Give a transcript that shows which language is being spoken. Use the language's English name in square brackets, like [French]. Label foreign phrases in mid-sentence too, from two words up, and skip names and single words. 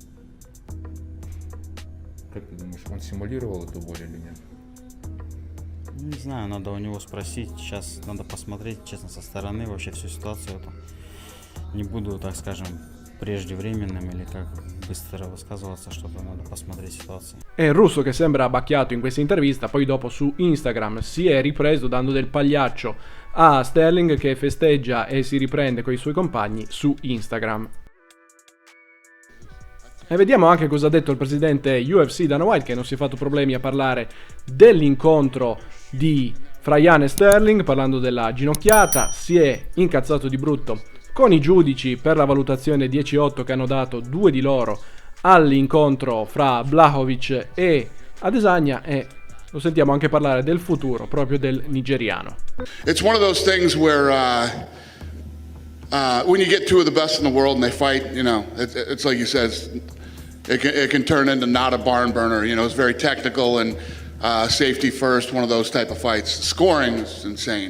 [Russian] Как ты думаешь, он симулировал эту боль или нет? Не знаю, надо у него спросить, сейчас надо посмотреть, честно, со стороны вообще всю ситуацию эту. Не буду, так скажем, prejudivremenным или как bыстro высказываться, чтобы надо посмотреть ситуацию. [Italian] È il russo che sembra abbacchiato in questa intervista, poi dopo su Instagram si è ripreso dando del pagliaccio a Sterling che festeggia e si riprende con i suoi compagni su Instagram. E vediamo anche cosa ha detto il presidente UFC Dana White, che non si è fatto problemi a parlare dell'incontro fra Yan e Sterling, parlando della ginocchiata. Si è incazzato di brutto con i giudici per la valutazione 10-8 che hanno dato due di loro all'incontro fra Blachowicz e Adesanya, e lo sentiamo anche parlare del futuro proprio del nigeriano. [English] It's one of those things where when you get two of the best in the world and they fight, it's like you said, it can turn into not a barn burner. It's very technical and safety first, one of those type of fights. Scoring is insane.